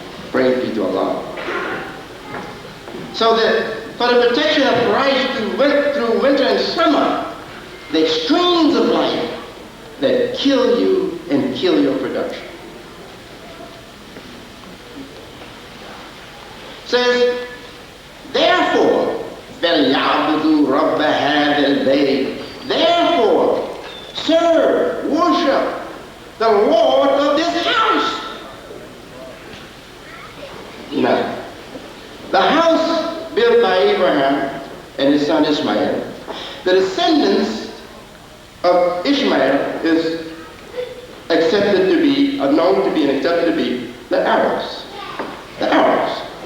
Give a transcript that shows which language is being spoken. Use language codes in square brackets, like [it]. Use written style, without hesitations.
[en] Praise be to Allah. So that for the protection of Christ through winter and summer, the extremes of life that kill you and kill your production. Says, therefore, [ar] فَلْيَعْبُدُوا رَبَّ هَذَا الْبَيْتِ. [en] Therefore, serve, worship the Lord of this house. Now, the house built by Abraham and his son Ishmael, the descendants of Ishmael is accepted to be, known to be and accepted to be the Arabs. The Arabs.